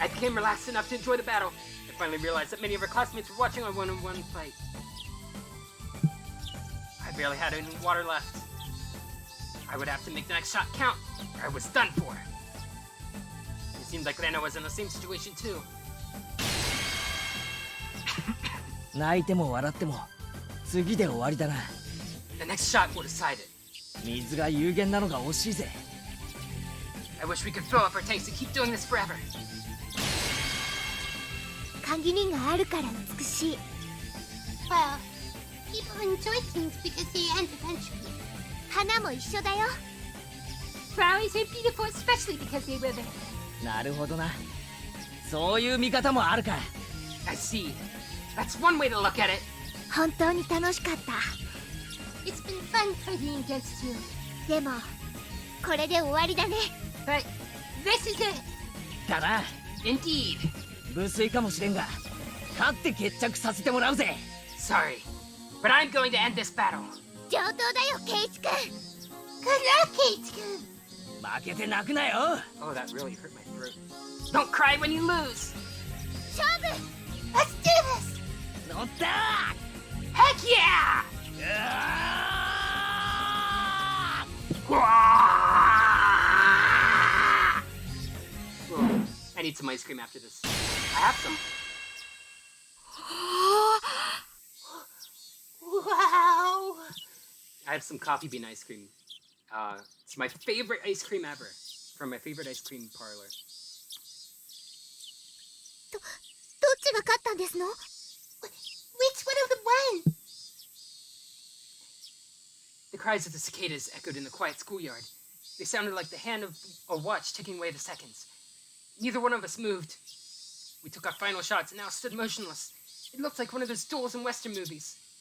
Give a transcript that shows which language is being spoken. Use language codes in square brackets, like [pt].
[en] I became relaxed enough to enjoy the battle. I finally realized that many of our classmates were watching our one-on-one fight. I barely had any water left. I would have to make the next shot count, or I was done for. It seemed like Rena was in the same situation too. [ja] 泣いても笑っても次で終わりだな。 [en] The next shot will decide it. [ja] 水が有限なのが惜しいぜ。 [en] I wish we could fill up our tanks and keep doing this forever. [ja] 限りがあるから美しい。 [en] Well, people enjoy things because they end eventually. [ja] 花も一緒だよ。 [en] Flowers are beautiful especially because they wither. [ja] なるほどな。そういう見方もあるか。 [en] I see. That's one way to look at it. [ja] 本当に楽しかった。 [en] It's been fun fighting against you. [ja] でも、これで終わりだね。 [en] But this is it. [ja] だな。 [en] Indeed. [ja] 無粋かもしれんが勝って決着させてもらうぜ。 [en] Sorry, but I'm going to end this battle. [ja] 上等だよ、ケイチ君。 [en] Good luck, Kate-kun. [ja] 負けて泣くなよ。 [en] Oh, that really hurt my throat. Don't cry when you lose. [ja] 勝負。 [en] Let's do this. [ja] 乗った。 [en] Heck yeah! I need some ice cream after this. I have some. Wow. I have some coffee bean ice cream. It's my favorite ice cream ever. From my favorite ice cream parlor. [ja] どっちが勝ったんですの？ [en] Which one of them won? The cries of the cicadas echoed in the quiet schoolyard. They sounded like the hand of a watch ticking away the seconds. Neither one of us moved. We took our final shots and now stood motionless. It looked like one of those duels in Western movies.